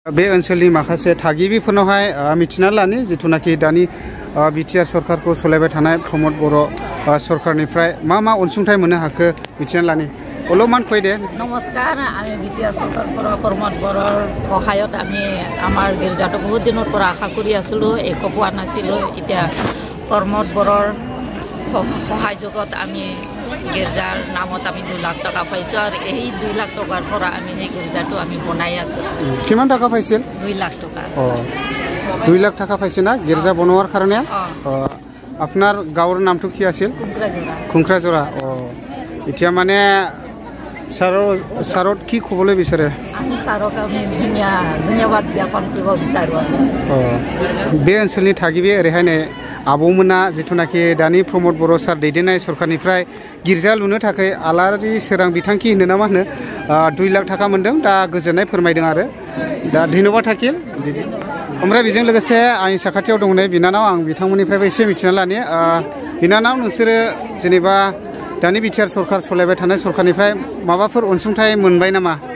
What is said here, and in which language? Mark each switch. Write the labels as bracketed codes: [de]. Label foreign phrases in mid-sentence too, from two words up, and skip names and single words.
[brx] बे ओनसोलनि माखासे थागिबिफोरनावहाय मिथिना लानि जिथुनाखि दानि बिटिआर सरकारखौ सलायबाय थानाय प्रमद बर' सरकारनिफ्राय मा अनसुंथाइ मोननो हाखो मिथिना लानि [as] অলপমান কৈ দে নমস্কাৰ আমি বিটিআৰ চৰকাৰৰ পৰা প্ৰমদ বৰৰ সহায়ত আমি আমাৰ গিৰ্জাটো বহুত দিনৰ পৰা আশা কৰি আছিলোঁ একো পোৱা নাছিলোঁ এতিয়া প্ৰমদ বৰৰ সহায়যোগত আমি গিৰ্জাৰ নামত আমি 2 লাখ টকা পাইছোঁ আৰু এই 2 লাখ টকাৰ পৰা আমি এই গিৰ্জাটো আমি বনাই আছোঁ কিমান টাকা পাইছিল 2 লাখ টকা 2 লাখ টাকা পাইছে না গিৰ্জা বনোৱাৰ কাৰণে আপোনাৰ গাঁৱৰ নামটো কি আছিল কুংক্ৰাজৰা এতিয়া মানে ছাৰত কি ক'বলৈ বিচাৰে আমি ছাৰক আমি ধন্যবাদ জ্ঞাপন কৰিব বিচাৰোঁ [brx] बे ओनसोलनि थागिबि ओरैहाय आबौमोना जिथुनाखि दानि प्रमद बर' सार दैदेननाय सरकारनिफ्राय गिर्जा लुनो थाखाय आलारि सोरां बिथांखि होनो ना मा होनो 2 लाख टाका मोनदों दा गोजोननाय फोरमायदों आरो दा धन्यबाद थाकिल ओमफ्राय बेजों लोगोसे आंनि साखाथियाव दंनाय बिनानाव आं बिथांमोननिफ्रायबो एसे मिथिना लानि बिनानाव नोंसोरो जेनेबा दानि बिटिआर सरकार सलायबाय थानाय सरकारनिफ्राय माबाफोर अनसुंथाइ मोनबाय नामा